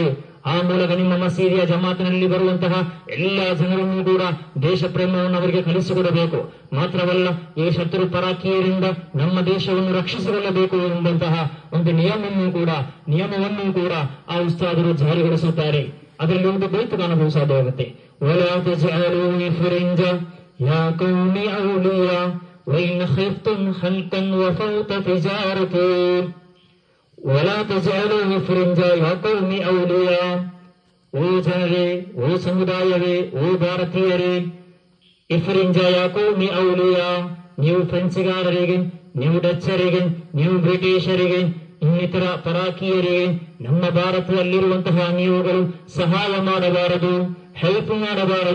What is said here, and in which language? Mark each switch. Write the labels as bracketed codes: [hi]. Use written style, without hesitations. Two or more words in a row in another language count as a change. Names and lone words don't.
[kn] ಆ ಮೂಲಕ ನಿಮ್ಮ ಮಸೀದಿಯ ಜಮಾತಿನಲ್ಲಿ ಬರುವಂತಹ ಎಲ್ಲಾ ಜನರನ್ನು ಕೂಡ ದೇಶ ಪ್ರೇಮವನ್ನು ಅವರಿಗೆ ಕಲಿಸಿಕೊಡಬೇಕು. ಮಾತ್ರವಲ್ಲ, ಈ ಶತ್ರು ಪರಾಕೀಯರಿಂದ ನಮ್ಮ ದೇಶವನ್ನು ರಕ್ಷಿಸಿಕೊಳ್ಳಬೇಕು ಎಂಬಂತಹ ಒಂದು ನಿಯಮವನ್ನು ಕೂಡ ಆ ಉಸ್ತಾದರು ಜಾರಿಗೊಳಿಸುತ್ತಾರೆ. ಅದರಲ್ಲಿ ಒಂದು ಬೈತು ಕಾಣಬಹುದು ಸಾಧ್ಯವಾಗುತ್ತೆ. [ar] ولا تجعلوا فرنجا يا قوم أولياء وإن خفتم خلقا وفوت تجارتي ولا تجعلوا فرنجا يا قوم أولياء. [kn] ಓ ಜನರೇ, ಓ ಸಮುದಾಯವೇ, ಓ ಭಾರತೀಯರೇ, [ar] افرنجا يا قومي أولياء, [kn] ನೀವು ಫ್ರೆಂಚ್ಗಾರರಿಗೆ, ನೀವು ಡಚ್ಚರಿಗೆ, ನೀವು ಬ್ರಿಟಿಷರಿಗೆ, ಇನ್ನಿತರ ಪರಾಕೀಯರಿಗೆ ನಮ್ಮ ಭಾರತದಲ್ಲಿರುವಂತಹ ನೀವುಗಳು ಸಹಾಯ ಮಾಡಬಾರದು, ಹೆಲ್ಪ್ ಮಾಡಬಾರದು.